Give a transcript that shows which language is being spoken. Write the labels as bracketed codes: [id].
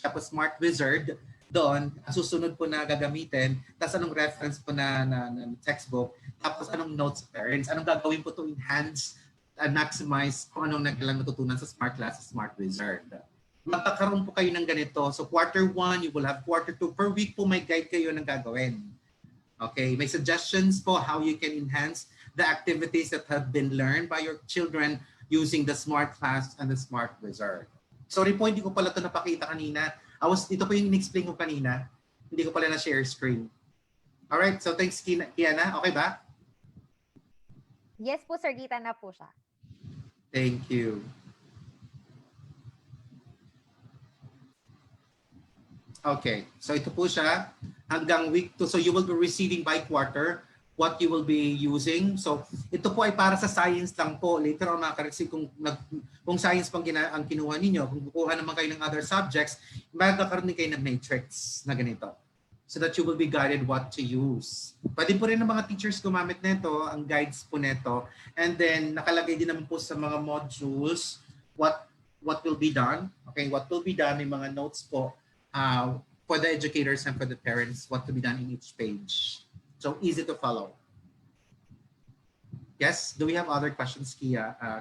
[tl] Tapos Smart Wizard. Doon, susunod po na gagamitin. Tapos anong reference po na textbook. Tapos anong notes parents. Anong gagawin po [en] to enhance and maximize [tl] kung anong nagkalang natutunan sa Smart Class sa Smart Wizard. Magkakaroon po kayo ng ganito. [en] So quarter 1, you will have quarter 2. Per week [tl] po may guide kayo ng gagawin. [en] Okay, may suggestions po how you can enhance the activities that have been learned by your children using the Smart Class and the Smart Wizard. [tl] Sorry po, hindi ko pala ito napakita kanina. Ito po yung in-explain ko kanina. Hindi ko pala na-share screen. [en] Alright, so thanks [tl] Kiana. Okay ba? Yes po sir, kita na po siya. [en] Thank you. [tl] Okay, so ito po siya hanggang week 2. [en] So you will be receiving by quarter what you will be using. [tl] So ito po ay para sa science lang po. Later on makakaresi kung science pang ang kinuha ninyo, kung kukuha naman kayo ng [en] other subjects, [tl] magkakaroon din kayo ng matrix na ganito. [en] So that you will be guided what to use. [tl] Pwede po rin ng mga teachers gumamit nito, ang guides po nito. [en] And then [tl] nakalagay din naman po sa mga modules [en] what will be done. Okay, what will be done, [tl] may mga notes po [en] for the educators and for the parents, what to be done in each page. So easy to follow. Yes, do we have other questions, Kia?